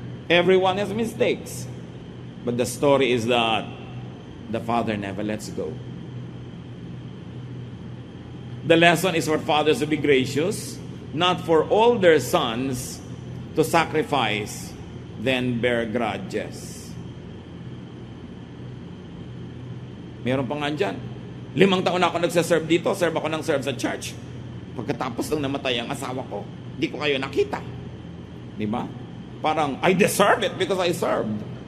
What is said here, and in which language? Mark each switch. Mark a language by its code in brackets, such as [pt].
[en] Everyone has mistakes. But the story is that the Father never lets go. The lesson is for fathers to be gracious, not for older sons to sacrifice, then bear grudges. [tl] Meron pa nga dyan. 5 taon na ako nagsaserve dito, serve ako ng serve sa church. Pagkatapos nang namatay ang asawa ko, di ko kayo nakita. Di ba? [en] Parang, I deserve it because I served.